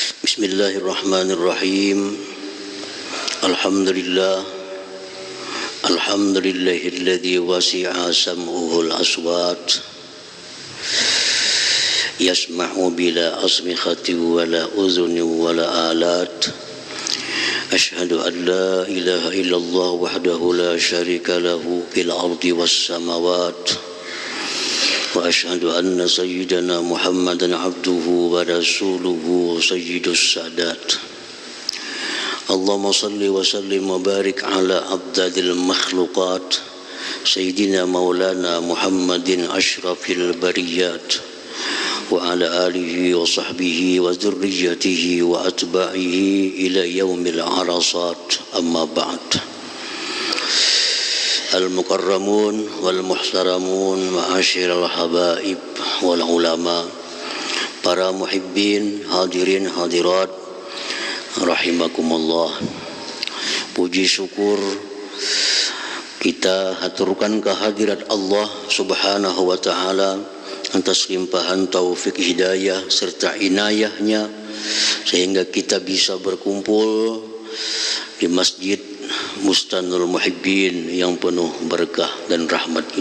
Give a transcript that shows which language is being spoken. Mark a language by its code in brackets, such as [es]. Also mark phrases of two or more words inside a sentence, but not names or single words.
[ar] Bismillahirrahmanirrahim. الحمد لله الذي وسع سمعه الأصوات يسمع بلا أصمخة ولا أذن ولا آلات. أشهد أن لا إله إلا الله وحده لا شريك له في الأرض والسماوات. وأشهد أن سيدنا محمدا عبده ورسوله سيد السادات. اللهم صل وسلم وبارك على أعداد المخلوقات سيدنا مولانا محمد أشرف البريات وعلى آله وصحبه وذريته وأتباعه إلى يوم العرصات. أما بعد. المكرمون والمحترمون معاشر الحبائب والعلماء, [id] para muhibbin, hadirin hadirat rahimakumullah. Puji syukur kita haturkan kehadirat Allah [ar] سبحانه وتعالى [id] atas limpahan taufik hidayah serta inayahnya sehingga kita bisa berkumpul di Masjid Bustanul Muhibbin yang penuh berkah dan rahmat ini.